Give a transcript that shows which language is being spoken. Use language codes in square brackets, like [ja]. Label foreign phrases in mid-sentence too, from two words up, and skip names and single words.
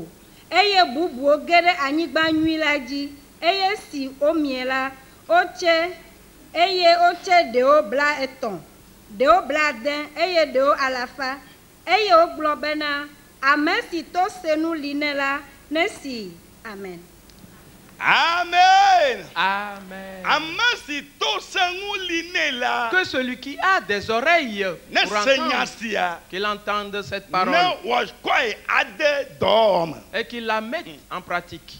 [ee] Eye bubuwo ge ɖe anyigba nyui la dzi. Eye esi womie la wotse. Eye wotse ɖewo bla etɔ̃. Ɖewo bla ade eye ɖewo alafa. Eye wogblɔ bena ame si to se nu li ne la nesi Amen. Amen. Amen. [fr] Que Que celui qui a des oreilles pour entendre, qu'il entende cette parole et qu'il la mette en pratique.